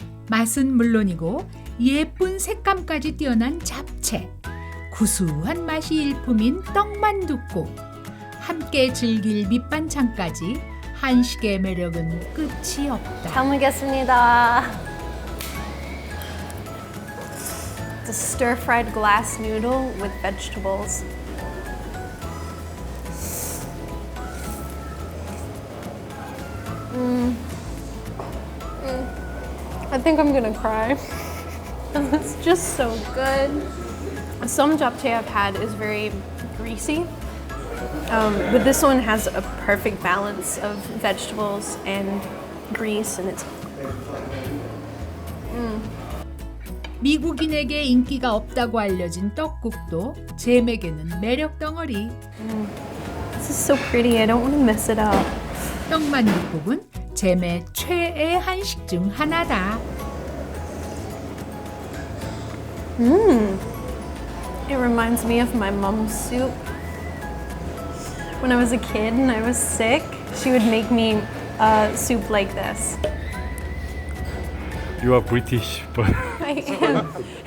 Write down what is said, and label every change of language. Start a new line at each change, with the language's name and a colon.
Korean: 맛은 물론이고 예쁜 색감까지 뛰어난 잡채, 구수한 맛이 일품인 떡만둣국, 함께 즐길 밑반찬까지 한식의 매력은 끝이 없다. 잘 먹겠습니다.
English: It's a stir-fried glass noodle with vegetables. I think I'm gonna cry. It's just so good. Some japchae I've had is very greasy, but this one has a perfect balance of vegetables and grease, and it's
Korean: 미국인에게 인기가 없다고 알려진 떡국도 잼에게는 매력 덩어리.
English: this is so pretty. I don't want to mess it up.
Korean: 떡만둣국은 잼의 최애 한식 중 하나다.
English: It reminds me of my mom's soup. When I was a kid and I was sick, she would make me soup like this. You are British, but I am.